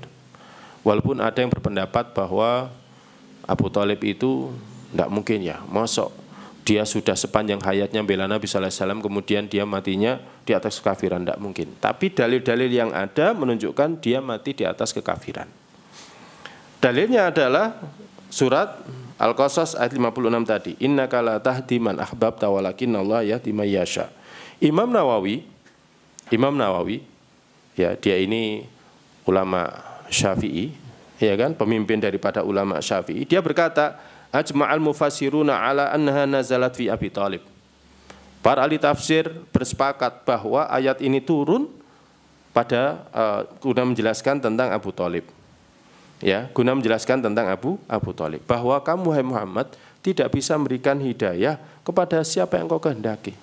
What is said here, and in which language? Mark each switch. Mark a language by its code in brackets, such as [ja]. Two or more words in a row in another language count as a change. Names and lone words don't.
[id] Walaupun ada yang berpendapat bahwa Abu Thalib itu tidak mungkin ya, mosok dia sudah sepanjang hayatnya bela Nabi SAW, kemudian dia matinya di atas kekafiran, tidak mungkin. Tapi dalil-dalil yang ada menunjukkan dia mati di atas kekafiran. Dalilnya adalah surat Al-Qasas ayat 56 tadi. [ar] إنك لا تهدي من أحببت ولكن الله يهدي من يشاء. [id] Imam Nawawi ya, dia ini ulama Syafi'i, ya kan, pemimpin daripada ulama Syafi'i. Dia berkata, [ar] أجمع المفسرون على أنها نزلت في أبي طالب. [id] Para ahli tafsir bersepakat bahwa ayat ini turun pada guna menjelaskan tentang Abu Thalib. Ya, guna menjelaskan tentang Abu Thalib, bahwa kamu hai Muhammad tidak bisa memberikan hidayah kepada siapa yang kau kehendaki.